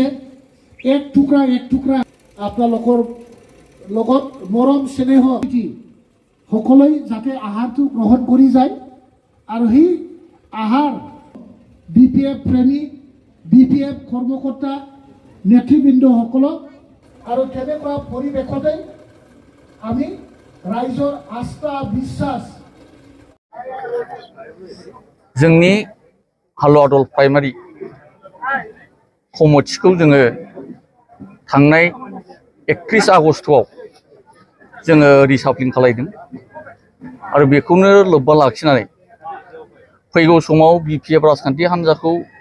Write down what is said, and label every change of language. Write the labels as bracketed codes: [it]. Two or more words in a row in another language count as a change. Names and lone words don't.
[as] এক টুকুৰা আপোনালোকৰ লগত মৰম স্নেহ সকলোৱে যাতে আহাৰটো গ্ৰহণ কৰি যায় আৰু সেই আহাৰ BPF প্ৰেমী, BPF কৰ্মকৰ্তা নেতৃবৃন্দসকলক আৰু তেনেকুৱা পৰিৱেশতে আমি ৰাইজৰ আস্থা বিশ্বাস [brx] जोंनि हालुवादल [en] primary committeeखौ [brx] जोङो थांनाय 31 आगस्टआव जोङो रिसाफलिं खालामदों आरो बेखौनो लोब्बा लाखिनानै फैगौ समाव BPF राजखान्थि हान्जाखौ